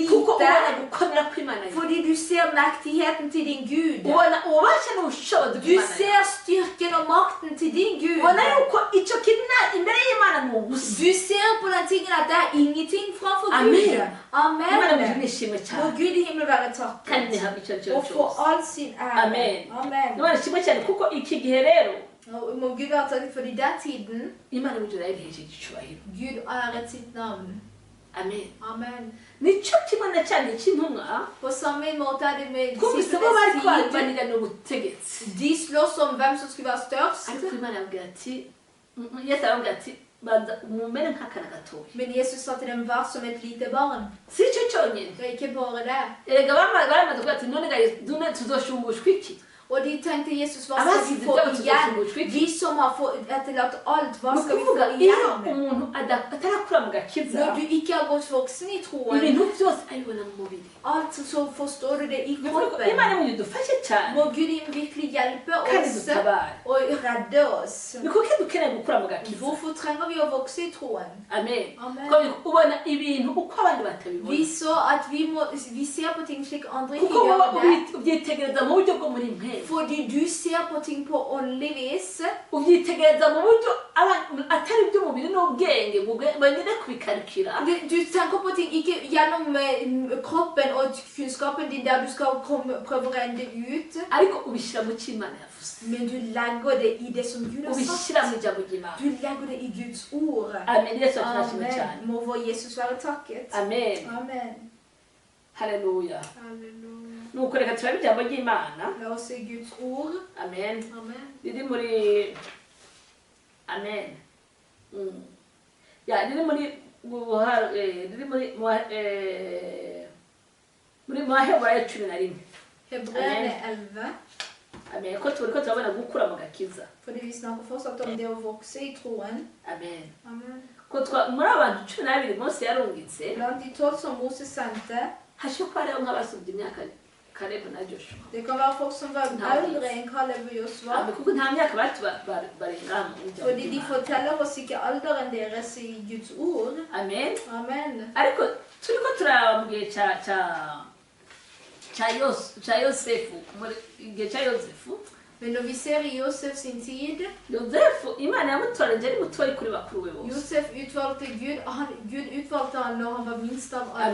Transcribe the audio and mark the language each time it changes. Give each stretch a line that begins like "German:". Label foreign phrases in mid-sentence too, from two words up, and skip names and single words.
Rundi: kuko ubona
Norwegian: lite.
Rundi: gukomera kw'imana yawe
Norwegian: Fordi du ser mektigheten til din Gud.
Rundi: ubona ububasha n'ubushobozi
Norwegian: Du
Rundi: bw'imana yawe
Norwegian: ser styrken og makten til din Gud.
Rundi: ubona yuko icyo kiri imbere y'imana ni ubusa
Norwegian: Du ser på den tingen at det er ingenting framfor Amen. Gud.
Rundi: imana
Norwegian: Amen.
Rundi: muri nishimwe
Norwegian: Må
Rundi: cyane
Norwegian: Gud i himmelen være
Rundi: kandi
Norwegian: takket
Rundi: ntihabwe icyo
Norwegian: og få
Rundi: cyose
Norwegian: all sin ære.
Rundi: Amen.
Norwegian: Amen.
Rundi: imana ishimwe cyane kuko iki gihe rero
Norwegian: Og må Gud være takket for i den tiden
Rundi: imana y'ijuru yayiheje icyubahiro
Norwegian: Gud æret sitt navn.
Rundi: amen
Norwegian: Amen.
Rundi: nicyo kimwe na cyane cy'intumwa
Norwegian: På samme måte er det med
Rundi: twumvise ko bari
Norwegian: disiplenes tid.
Rundi: kwarwanira n'ubutegetsi
Norwegian: De slåss om hvem som skulle være størst.
Rundi: ariko imana yabwira ati yesu arabwira ati banza mumere nk'akana gatoya
Norwegian: Men Jesus sa til dem, vær som et lite barn.
Rundi: si icyo cyonyine
Norwegian: Det er ikke bare det.
Rundi: erega baramaze kuvuga ati none ga tuzoshumbusha iki
Norwegian: Og de tenkte Jesus, hva Amen. skal vi få igjen? Vi som har etterlatt alt, hva
Rundi: ni
Norwegian: skal vi
Rundi: ukuvuga
Norwegian: få
Rundi: iyo
Norwegian: igjen?
Rundi: umuntu atarakura mu gakiza
Norwegian: Når du ikke har gått voksen i troen,
Rundi: ibintu byose abibona mu mubiri
Norwegian: alt så forstår du det i
Rundi: imana
Norwegian: kroppen.
Rundi: mu dufashe cyane
Norwegian: Må Gud virkelig hjelpe
Rundi: kandi
Norwegian: oss
Rundi: dutabare
Norwegian: og redde oss.
Rundi: ni kuko dukeneye gukura mu gakiza
Norwegian: Hvorfor trenger vi å vokse i troen?
Rundi: amen
Norwegian: Amen.
Rundi: ko ubona ibintu uko abandi batabibona
Norwegian: Vi så at vi ser på ting slik andre ikke
Rundi: kuko wowe
Norwegian: gjør det.
Rundi: ubyitegereza mu buryo bwo muri mwe
Norwegian: Fordi du ser på ting på åndelig vis.
Rundi: ubyitegereza mu buryo atari iby'umubiri n'ubwenge bagende kubikarikira
Norwegian: Du tenker på ting ikke gjennom kroppen og kunnskapen din der du skal prøve å regne det ut.
Rundi: ariko ubishyira mu cyo imana yavuze
Norwegian: Men du legger det i det som Gud har
Rundi: ubishyira mu
Norwegian: sagt.
Rundi: ijambo ry'imana
Norwegian: Du legger det i Guds ord.
Rundi: amen yesu akirashimwe cyane
Norwegian: Amen. Må vår Jesus være takket.
Rundi: amen
Norwegian: Amen.
Rundi: haleluya
Norwegian: Halleluja.
Rundi: nuko reka turabe ijambo ry'imana
Norwegian: La oss se Guds ord.
Rundi: amen
Norwegian: Amen.
Rundi: riri muri amen ya riri muri riri muri Maheburayo 11
Norwegian: Hebreerne 11.
Rundi: amen ko turabona gukura mu gakiza
Norwegian: Fordi vi snakker fortsatt om det å vokse i troen.
Rundi: amen
Norwegian: Amen.
Rundi: ko muri abantu 12 Mose yarungitse
Norwegian: Blant de 12 som Moses sendte,
Rundi: hashobora kuba hariho nk'abasubye imyaka Kalebu na Joshua
Norwegian: det kan være folk som var eldre enn Kaleb og Josva.
Rundi: kuko nta myaka barenga mu
Norwegian: Fordi de forteller oss ikke alderen deres i Guds ord.
Rundi: amen
Norwegian: Amen.
Rundi: ariko turiko turaba mu gihe cya Yosefu muri gihe cya Yosefu
Norwegian: Men når vi ser i Josef sin tid,
Rundi: Yosefu imana yamutoranyije ari mutoyi kuri bakuru be bose
Norwegian: Josef utvalgte Gud utvalgte han når han var minst av alle